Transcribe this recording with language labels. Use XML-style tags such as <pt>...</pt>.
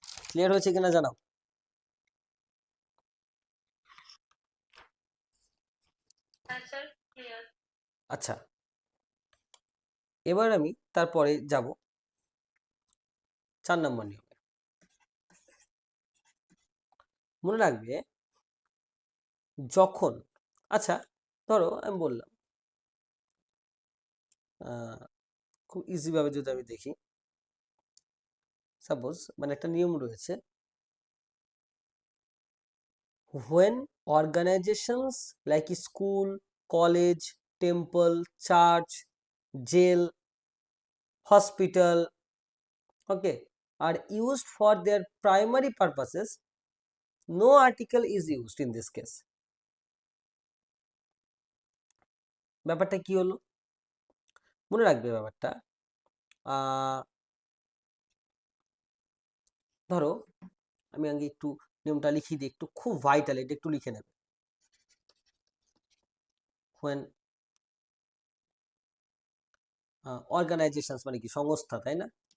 <bn>Clear হয়েছে কিনা জানাও। হ্যাঁ স্যার, ক্লিয়ার। আচ্ছা, এবার আমি তারপরে যাব 4 নম্বর নিয়মে। মনে রাখবে যখন, আচ্ছা ধরো আমি বললাম খুব ইজি ভাবে যদি আমি দেখি, সাপোজ মানে একটা নিয়ম রয়েছে,</bn> <en>when organizations like school, college, temple, church, jail, hospital, okay, are used for their primary purposes, no article is used in this case.</en> <bn>ব্যাপারটা কি হলো? মনে রাখবে ব্যাপারটা, ধরো আমি আগে একটু নিয়মটা লিখি দিই, একটু খুব ভাইটাল, এটা একটু লিখে নেবে।</bn> <en>when organizations</en> <bn>মানে কি? সংস্থা, তাই না?</bn>